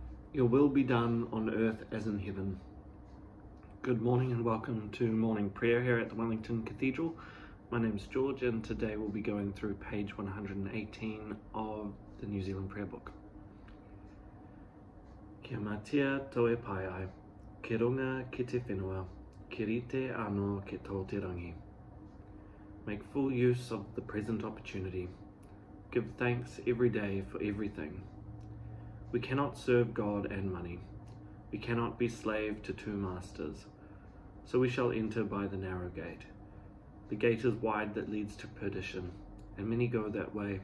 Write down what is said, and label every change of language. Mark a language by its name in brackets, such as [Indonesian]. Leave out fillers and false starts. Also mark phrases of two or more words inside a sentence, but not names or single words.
[English] Your will be done on earth as in heaven. Good morning and welcome to morning prayer here at the Wellington Cathedral. My name's George and today we'll be going through page 118 of the New Zealand Prayer Book. [Māori] Kia matia toe pai ai, ki runga ki te whenua, ki rite anō ki tō te rangi. [English] Make full use of the present opportunity. Give thanks every day for everything. We cannot serve God and money. We cannot be slave to two masters. So we shall enter by the narrow gate. The gate is wide that leads to perdition, and many go that way.